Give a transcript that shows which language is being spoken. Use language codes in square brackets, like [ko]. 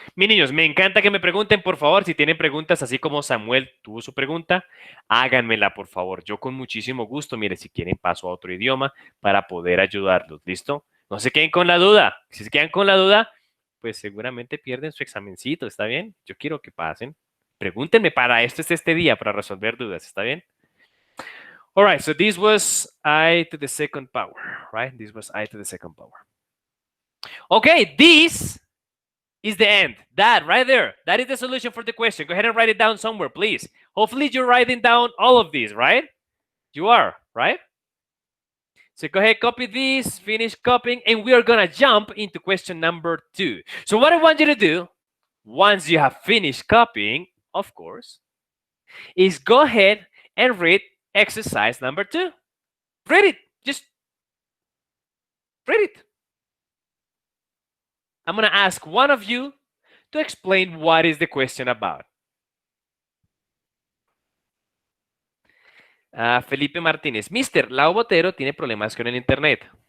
[es] Mis niños, me encanta que me pregunten, por favor, si tienen preguntas, así como Samuel tuvo su pregunta, háganmela, por favor. Yo con muchísimo gusto, mire, si quieren paso a otro idioma para poder ayudarlos, ¿listo? No se queden con la duda. Si se quedan con la duda, pues seguramente pierden su examencito, ¿está bien? Yo quiero que pasen. Pregúntenme, para esto es este día, para resolver dudas, ¿está bien? [en] All right, so this was I to the second power, right? This was I to the second power. Okay, this is the end. That right there. That is the solution for the question. Go ahead and write it down somewhere, please. Hopefully you're writing down all of these, right? You are, right? So go ahead, copy this, finish copying, and we are going to jump into question number 2. So what I want you to do, once you have finished copying, of course, is go ahead and read exercise number 2. Read it. Just read it. I'm going to ask one of you to explain what is the question about. Felipe Martínez. [es] Mister, Lau Botero tiene problemas con el internet.